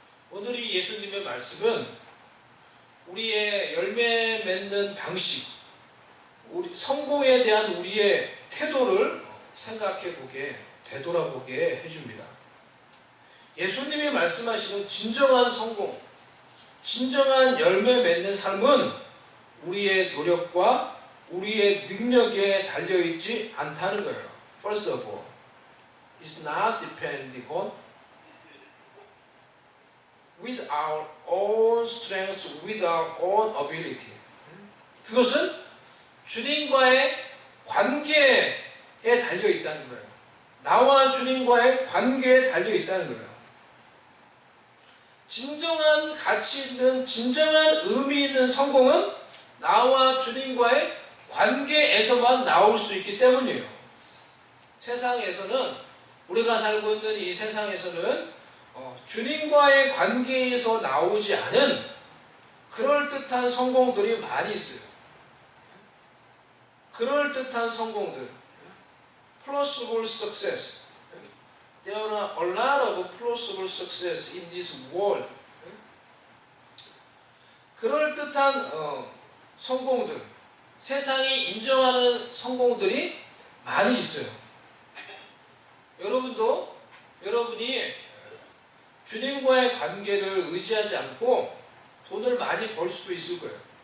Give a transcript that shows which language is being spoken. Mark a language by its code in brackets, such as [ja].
[ko] 오늘 이 예수님의 말씀은 우리의 열매 맺는 방식, 우리 성공에 대한 우리의 태도를 생각해 보게, 되돌아보게 해줍니다. 예수님이 말씀하시는 진정한 성공, 진정한 열매 맺는 삶은 우리의 노력과 우리의 능력에 달려있지 않다는 거예요. [en] First of all, it's not depending on with our own strength, with our own ability. [ko] 그것은 주님과의 관계에 달려있다는 거예요. 나와 주님과의 관계에 달려있다는 거예요. 진정한 가치 있는, 진정한 의미 있는 성공은 나와 주님과의 관계에서만 나올 수 있기 때문이에요. 세상에서는, 우리가 살고 있는 이 세상에서는 주님과의 관계에서 나오지 않은 그럴듯한 성공들이 많이 있어요. 그럴듯한 성공들. [en] plausible success. There are a lot of plausible success in this world. [ko] 그럴듯한 성공들, 세상이 인정하는 성공들이 많이 있어요. 여러분이 주님과의 관계를 의지하지 않고 돈을 많이 벌 수도 있을 거예요.